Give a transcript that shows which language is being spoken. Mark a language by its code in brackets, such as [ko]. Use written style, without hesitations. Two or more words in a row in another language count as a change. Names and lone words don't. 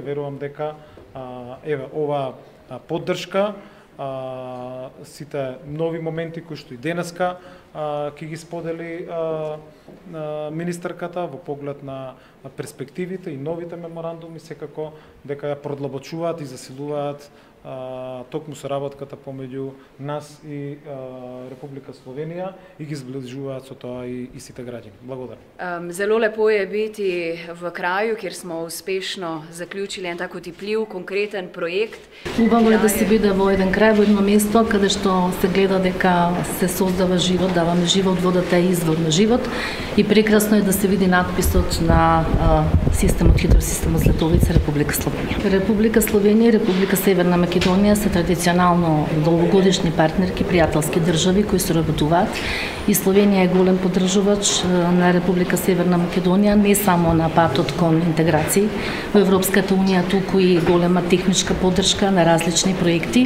[mk] Верувам дека еве ова поддршка, сите нови моменти кои што и денеска ќе ги сподели министерката во поглед на перспективите и новите меморандуми, секако дека ја продлабочуваат и засилуваат токму соработката помеѓу нас и Република Словенија и ги зближуваат со тоа и сите граѓани. Благодарам. [sl] Зelo lepo je biti v kraju, kjer smo uspešno zaključili en tako tipljiv, konkreten projekt. [mk] Убаво е да се биде во еден крај, во едно место каде што се гледа дека се создава живот, даваме живот, водата е извор на живот и прекрасно е да се види надписот на хидросистемот Златовица, Република Словенија. Република Словенија и Република Северна Македонија се традиционално долгогодишни партнерки, пријателски држави кои соработуваат и Словенија е голем поддржувач на Република Северна Македонија, не само на патот кон интеграции во Европската унија, туку и голема техничка поддршка на различни проекти.